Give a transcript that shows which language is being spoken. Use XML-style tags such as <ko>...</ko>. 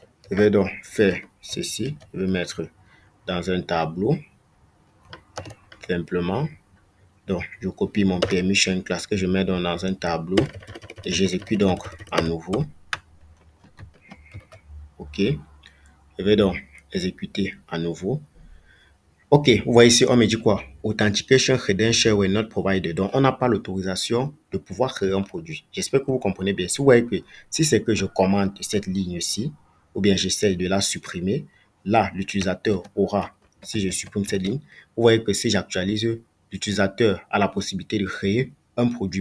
<fr>Je vais donc faire ceci. Je vais mettre dans un tableau. Simplement. Donc, je copie mon permission class que je mets donc dans un tableau et j'exécute donc à nouveau. OK. Je vais donc exécuter à nouveau. OK, vous voyez ici, on me dit quoi?</fr> <en>Authentication credential were not provided.</en> <fr>Donc, on n'a pas l'autorisation de pouvoir créer un produit. J'espère que vous comprenez bien. Si vous voyez que si c'est que je commande cette ligne-ci, ou bien j'essaie de la supprimer, là, l'utilisateur aura, si je supprime cette ligne, vous voyez que si j'actualise, l'utilisateur a la possibilité de créer un produit.</fr>